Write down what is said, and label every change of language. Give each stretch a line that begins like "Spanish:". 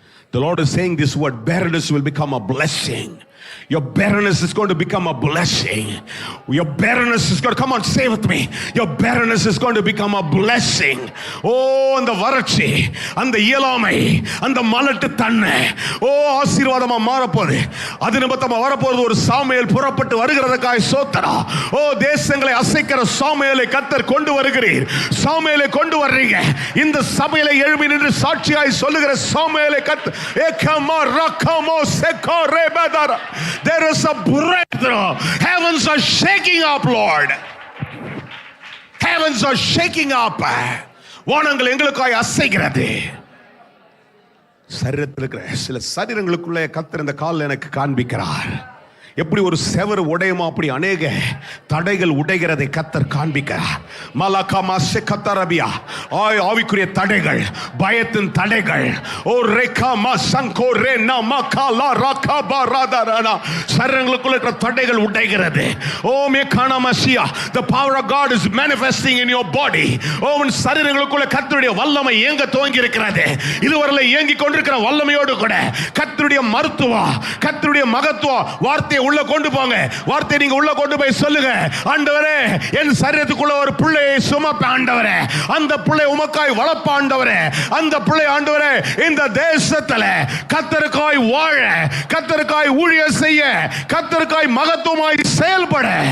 English: The Lord is saying this word, barrenness will become a blessing. Your barrenness is going to become a blessing. Your barrenness is going to, come on, say with me, your barrenness is going to become a blessing.
Tamil: Oh, அந்த வறட்சி, அந்த இயலாமை, அந்த மலட்டு தன்மை, ஓ ஆசீர்வாதமா மாறப்போகுது. அது நிமித்தமா வரப்போறது ஒரு சாமுவேல் புறப்பட்டு வருகிறதுக்காய் ஸ்தோத்திரம். ஓ தேசங்களை அசைக்கிற சாமுவேலை கர்த்தர் கொண்டு வருகிறீர். சாமுவேலை கொண்டு வர்றீங்க. இந்த சபையில எழும்பி நின்று சாட்சியாய் சொல்லுகிற சாமுவேலை கர்த்தர் ஏகமா ரகமோ செகோரே பதரா.
English: There is a breakthrough. Heavens are shaking up, Lord. Heavens are shaking up.
Tamil: வானங்கள் எங்களுக்காய் அசைகிறது. சரீரத்தில் இருக்கிற சில சரீரங்களுக்குள்ளே கர்த்தர் இந்த கால் எனக்கு காண்பிக்கிறார். எப்படி ஒரு செவர் உடையுமா அப்படி அநேக தடைகள் உடைகிறதை கர்த்தர் காண்பிக்கிறார். மலகமா செகதரபியா ஆவிக்குரிய தடைகள், பயத்தின் தடைகள், ஓ ரேகமா சங்கோ ரேனா மகாலா ரகபா ராதரனா சரீரங்களுக்குள்ள இருக்கிற தடைகள் உடைகிறது.
English: ஓ மேகானா மசியா, the power of God is manifesting in your body.
Tamil: ஓ உன் சரீரங்களுக்குள்ள கர்த்தருடைய வல்லமை இயங்க துவங்கி இருக்கிறது. இதுவரை இயங்கி கொண்டிருக்கிற வல்லமையோடு கூட கர்த்தருடைய மருத்துவம், கர்த்தருடைய மகத்துவம் வார்த்தையை உள்ள கொண்டு போங்க. வார்த்தை நீங்க உள்ள கொண்டு போய் சொல்லுங்க, ஆண்டவரே என் சரீரத்துக்குள்ள ஒரு பிள்ளையை சுமப்ப ஆண்டவரே, அந்த பிள்ளை உமக்காய் வளர்ப்ப ஆண்டவரே, அந்த பிள்ளை ஆண்டவரே இந்த தேசத்துல கர்த்தருக்காய் வாழ, கர்த்தருக்காய் ஊழியம் செய்ய, கர்த்தருக்காய் மகத்துவமாய் செயல்பட.